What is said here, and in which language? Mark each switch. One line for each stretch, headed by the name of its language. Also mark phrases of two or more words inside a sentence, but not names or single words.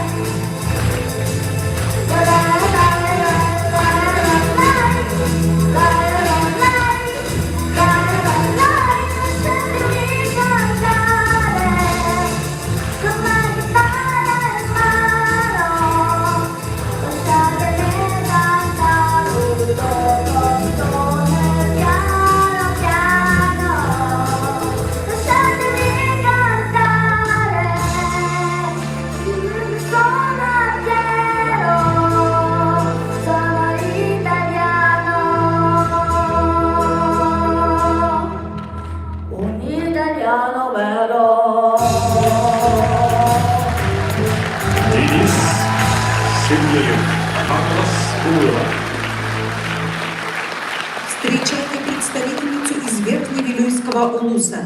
Italian: la la la la, lasciatemi cantare con la chitarra in mano, lasciatemi cantare con sole piano piano, lasciatemi cantare, sono fiero, sono italiano, un italiano vero.
Russian: Денис Сергеев, Хангалас Встречайте представительницу из Верхневилюйского улуса.